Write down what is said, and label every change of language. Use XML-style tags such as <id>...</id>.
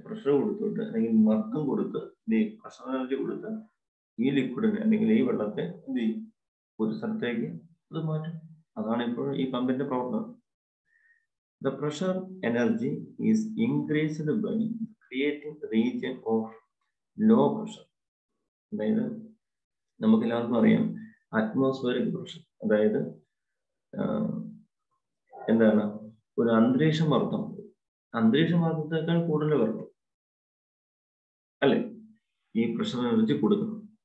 <ml>Pressure കൊടുത്തിട്ട്, അല്ലെങ്കിൽ മർദ്ദം കൊടുത്ത്, പ്രഷർ എനർജി കൊടുത്ത് ഈ ലിക്വിഡിനെ, അല്ലെങ്കിൽ ഈ വെള്ളത്തെ എന്ത് ചെയ്യും? ഒരു സ്ഥലത്തേക്ക് അത് മാറ്റും. അതാണ് ഇപ്പോൾ ഈ പമ്പിന്റെ പ്രവർത്തനം.</ml> <en>The pressure energy is increased by creating region of low pressure.</en> <ml>അതായത് നമുക്കെല്ലാവർക്കും അറിയാം അറ്റ്മോസ്ഫിയറിക് പ്രഷർ, അതായത് എന്താണ്, ഒരു അന്തരീക്ഷ മർദ്ദം, അന്തരീക്ഷ മർദ്ദത്തേക്കാൾ കൂടുതൽ വരണം അല്ലെ ഈ പ്രഷർ എനർജി കൊടുക്കണം.</ml>